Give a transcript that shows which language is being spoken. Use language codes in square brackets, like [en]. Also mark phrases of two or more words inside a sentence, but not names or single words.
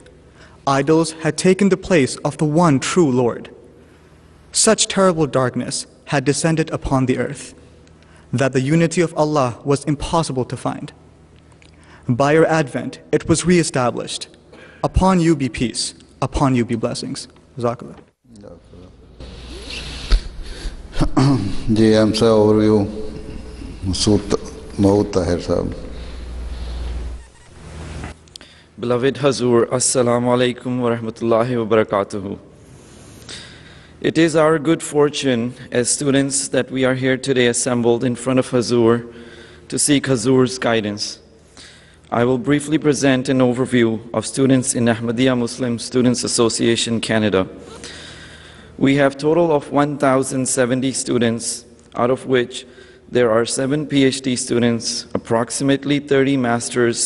[en] Idols had taken the place of the one true Lord. Such terrible darkness had descended upon the earth that the unity of Allah was impossible to find. By your advent, it was re-established. Upon you be peace, upon you be blessings. Jazakallah. जी MSA overview मऊद ताहिर साहब. Beloved Hazur, [ar] السلام عليكم ورحمة الله وبركاته. [en] It is our good fortune as students that we are here today assembled in front of Hazur to seek Hazur's guidance. I will briefly present an overview of students in Ahmadiyya Muslim Students Association, Canada. We have total of 1,070 students, out of which there are 7 PhD students, approximately 30 masters.